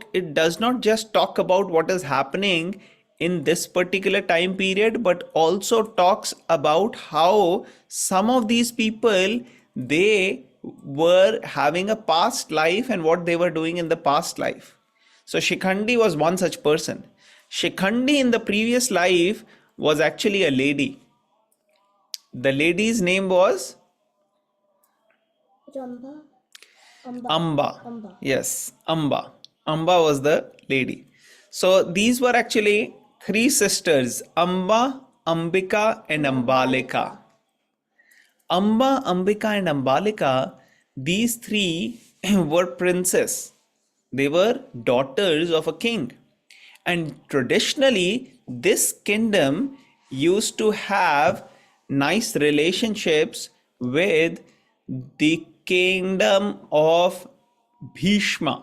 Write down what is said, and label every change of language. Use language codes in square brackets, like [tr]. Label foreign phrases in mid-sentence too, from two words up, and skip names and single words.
[en] It does not just talk about what is happening in this particular time period, but also talks about how some of these people, they were having a past life and what they were doing in the past life. So Shikhandi was one such person. Shikhandi in the previous life was actually a lady. The lady's name was Ramba. Amba. Amba. Yes, Amba. Amba was the lady. So these were actually three sisters, Amba, Ambika, and Ambalika. Amba, Ambika, and Ambalika, these three were princes. They were daughters of a king. And traditionally, this kingdom used to have nice relationships with the kingdom of Bhishma.